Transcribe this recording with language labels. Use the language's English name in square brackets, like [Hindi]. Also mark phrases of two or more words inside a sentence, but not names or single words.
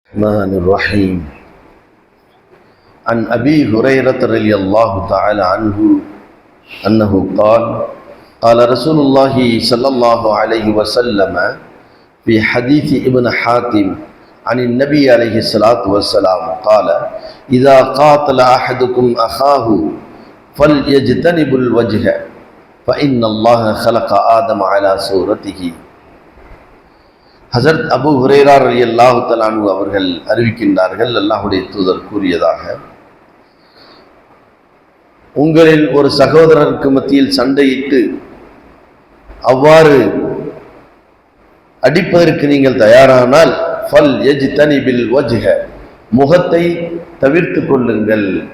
[Arabic] الرحمن الرحيم عن أبي هريرة رضي الله تعالى عنه أنه قال رسول الله صلى الله عليه وسلم في حديث ابن حاتم عن النبي عليه الصلاة والسلام قال إذا قاتل أحدكم أخاه فليجتنب الوجه فإن الله خلق آدم على صورته. [Tamil] ஹசரத் அபு ஹுரைரா [Arabic] رضي الله تعالى عنه [Tamil] அவர்கள் அறிவிக்கின்றார்கள், அல்லாஹ்வுடைய தூதர் கூறியதாக, உங்களில் ஒரு சகோதரருக்கு மத்தியில் சண்டையிட்டு அவ்வாறு அடிப்பதற்கு நீங்கள் தயாரானால் [Arabic] فليجتنب الوجه, [Tamil] முகத்தை தவிர்த்து கொள்ளுங்கள்.